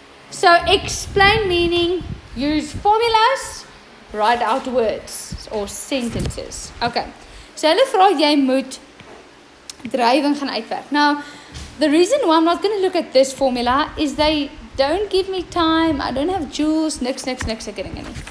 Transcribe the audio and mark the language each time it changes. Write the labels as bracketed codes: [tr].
[en] So explain meaning use formulas, write out words or sentences. Okay. [af] So hulle vra jy moet drywing gaan uitwerk. [en] Now, the reason why I'm not going to look at this formula is they don't give me time. I don't have joules, [af] niks ek ding nie.